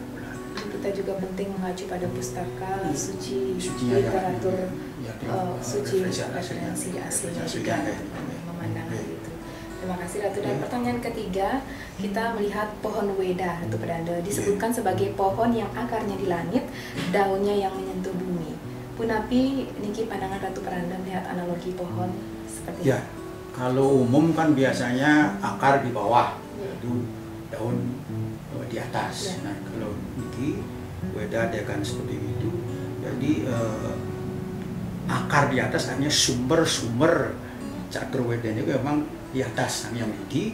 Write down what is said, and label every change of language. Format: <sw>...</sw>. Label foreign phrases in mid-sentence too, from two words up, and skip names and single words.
<id>Kita juga penting mengacu pada pustaka suci literatur suci referensi aslinya juga. kasih Ratu. Dan pertanyaan ketiga, kita melihat pohon weda, Ratu Pedanda, disebutkan sebagai pohon yang akarnya di langit, daunnya yang menyentuh bumi.</id> <ban>Punapi niki</ban> <id>pandangan Ratu Pedanda melihat analogi pohon seperti Ya, kalau umum kan biasanya akar di bawah, itu daun di atas. Nah, kalau niki weda dia kan seperti itu. Jadi akar di atas hanya sumber-sumber catur weda ini memang di atas yang ini.</id>